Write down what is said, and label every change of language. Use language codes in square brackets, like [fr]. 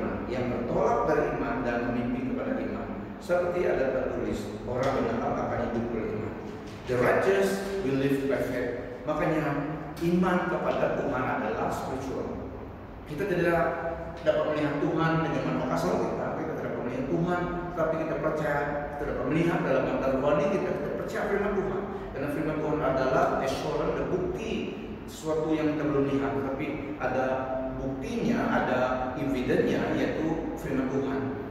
[id] Yang bertolak dari iman dan memimpin kepada iman. Seperti ada tertulis, orang benar akan hidup oleh iman. [en] The righteous will live by faith. [id] Makanya iman kepada Tuhan adalah spiritual. Kita tidak dapat melihat Tuhan dengan mata kasar kita tidak dapat melihat Tuhan, tapi kita percaya, kita dapat melihat dalam mata rohani kita percaya firman Tuhan. Karena firman Tuhan adalah assurance, ada bukti sesuatu yang kita belum lihat, tapi ada buktinya, ada evidence-nya, yaitu firman Tuhan.